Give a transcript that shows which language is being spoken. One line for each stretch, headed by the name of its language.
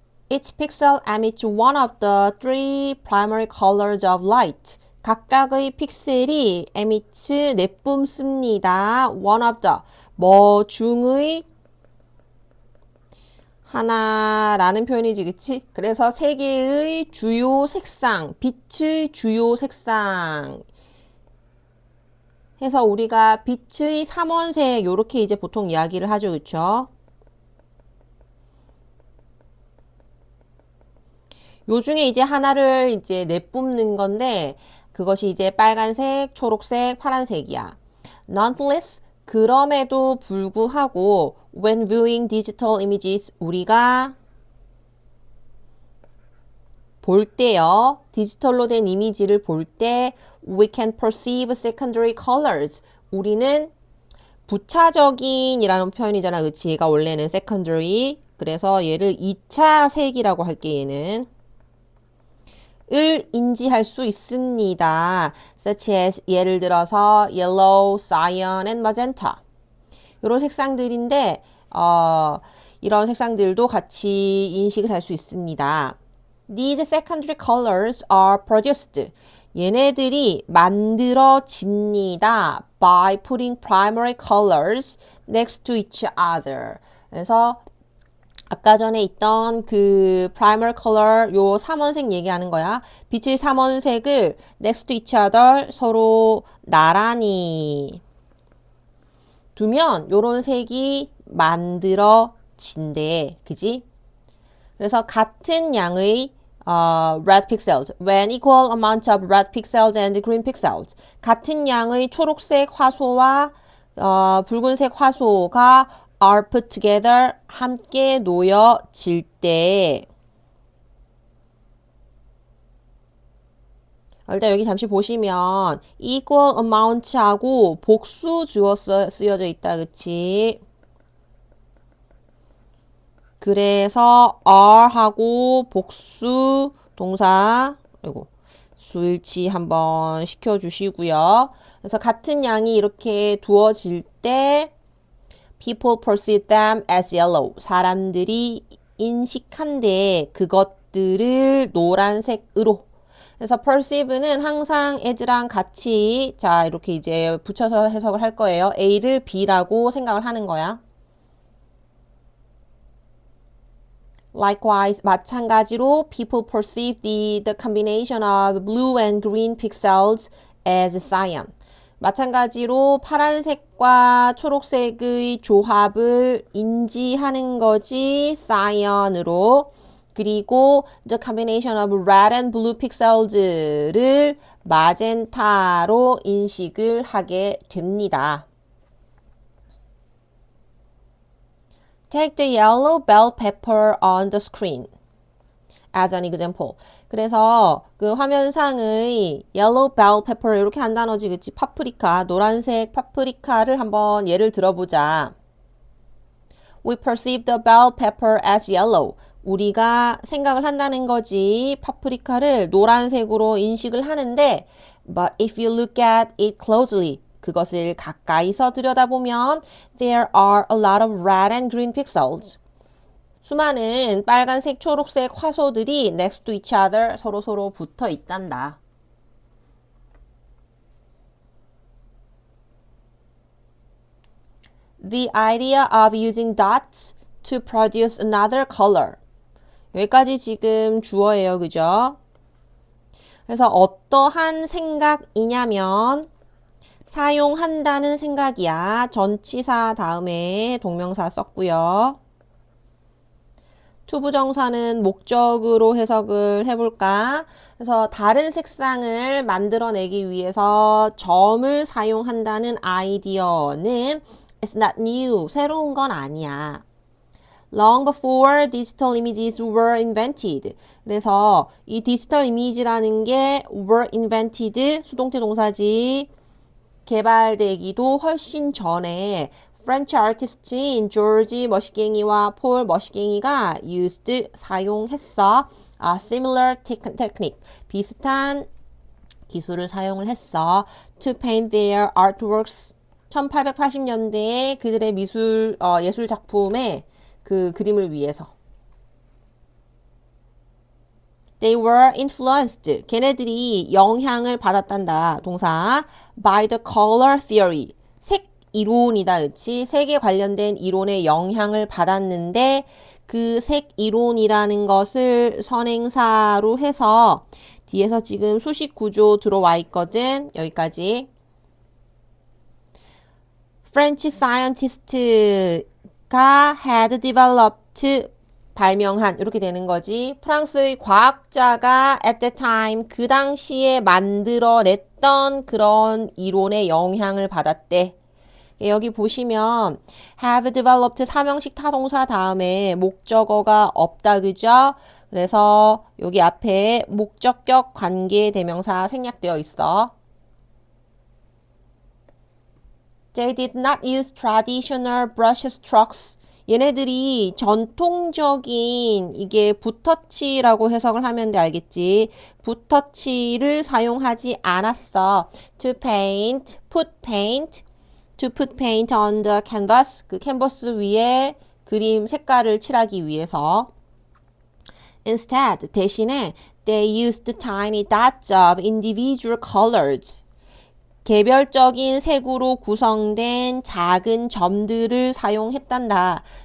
English: Each pixel emits one of the three primary colors of light.
Korean: 각각의 픽셀이 emits 내뿜습니다.
English: one of the,
Korean: 뭐 중의 하나라는 표현이지, 그치? 그래서 세 개의 주요 색상, 빛의 주요 색상 해서 우리가 빛의 삼원색 요렇게 이제 보통 이야기를 하죠, 그쵸? 요 중에 이제 하나를 이제 내뿜는 건데 그것이 이제 빨간색, 초록색, 파란색이야.
English: Nonetheless,
Korean: 그럼에도 불구하고
English: when viewing digital images,
Korean: 우리가 볼 때요, 디지털로 된 이미지를 볼 때
English: we can perceive secondary colors.
Korean: 우리는 부차적인이라는 표현이잖아, 그치? 얘가 원래는 secondary. 그래서 얘를 2차 색이라고 할게, 얘는. 을 인지할 수 있습니다.
English: such as
Korean: 예를 들어서
English: yellow, cyan, and magenta.
Korean: 이런 색상들인데 이런 색상들도 같이 인식을 할 수 있습니다.
English: These secondary colors are produced.
Korean: 얘네들이 만들어집니다.
English: by putting primary colors next to each other.
Korean: 그래서 아까 전에 있던 그 primer color 요 삼원색 얘기하는 거야. 빛의 삼원색을
English: next to each other
Korean: 서로 나란히 두면 요런 색이 만들어진대. 그지? 그래서 같은 양의
English: red pixels, when equal amount of red pixels and green pixels,
Korean: 같은 양의 초록색 화소와 붉은색 화소가
English: are put together,
Korean: 함께 놓여질 때. 일단 여기 잠시 보시면 equal amount하고 복수 주어 쓰여져 있다, 그치? 그래서 are하고 복수 동사, 아이고, 수일치 한번 시켜주시고요. 그래서 같은 양이 이렇게 두어질 때
English: people perceive them as yellow.
Korean: 사람들이 인식한데 그것들을 노란색으로. 그래서 perceive는 항상 as랑 같이 자 이렇게 이제 붙여서 해석을 할 거예요. A를 B라고 생각을 하는 거야.
English: Likewise,
Korean: 마찬가지로
English: people perceive the combination of blue and green pixels as cyan.
Korean: 마찬가지로 파란색과 초록색의 조합을 인지하는 거지 cyan으로.
English: 그리고 the combination of red and blue pixels를
Korean: 마젠타로 인식을 하게 됩니다.
English: Take the yellow bell pepper on the screen as an example.
Korean: 그래서 그 화면상의 yellow bell pepper 이렇게 한 단어지, 그치? 파프리카, 노란색 파프리카를 한번 예를 들어보자.
English: We perceive the bell pepper as yellow.
Korean: 우리가 생각을 한다는 거지. 파프리카를 노란색으로 인식을 하는데,
English: but if you look at it closely,
Korean: 그것을 가까이서 들여다보면
English: there are a lot of red and green pixels.
Korean: 수많은 빨간색, 초록색 화소들이
English: next to each other,
Korean: 서로 붙어 있단다.
English: The idea of using dots to produce another color.
Korean: 여기까지 지금 주어예요. 그죠? 그래서 어떠한 생각이냐면 사용한다는 생각이야. 전치사 다음에 동명사 썼고요. 투부정사는 목적으로 해석을 해볼까? 그래서 다른 색상을 만들어내기 위해서 점을 사용한다는 아이디어는
English: It's not new.
Korean: 새로운 건 아니야.
English: Long before digital images were invented.
Korean: 그래서 이 디지털 이미지라는 게 were invented, 수동태 동사지, 개발되기도 훨씬 전에 프렌치 아티스트인 조지 머시갱이와 폴 머시갱이가 used, 사용했어.
English: A similar technique,
Korean: 비슷한 기술을 사용을 했어.
English: To paint their artworks.
Korean: 1880년대에 그들의 예술 작품의 그 그림을 위해서.
English: They were influenced.
Korean: 걔네들이 영향을 받았단다. 동사.
English: By the color theory.
Korean: 색 이론이다. 그치? 색에 관련된 이론에 영향을 받았는데 그 색 이론이라는 것을 선행사로 해서 뒤에서 지금 수식 구조 들어와 있거든. 여기까지. French scientist가 had developed, 발명한, 이렇게 되는 거지. 프랑스의 과학자가
English: at that time,
Korean: 그 당시에 만들어냈던 그런 이론에 영향을 받았대. 여기 보시면 have developed 사명식 타동사 다음에 목적어가 없다. 그죠? 그래서 여기 앞에 목적격 관계 대명사 생략되어 있어.
English: They did not use traditional brush strokes.
Korean: 얘네들이 전통적인 이게 붓터치라고 해석을 하면 돼. 알겠지? 붓터치를 사용하지 않았어.
English: To paint, put paint, to put paint on the canvas.
Korean: 그 캔버스 위에 그림 색깔을 칠하기 위해서.
English: Instead, 대신에 they used tiny dots of individual colors.
Korean: 개별적인 색으로 구성된 작은 점들을 사용했단다.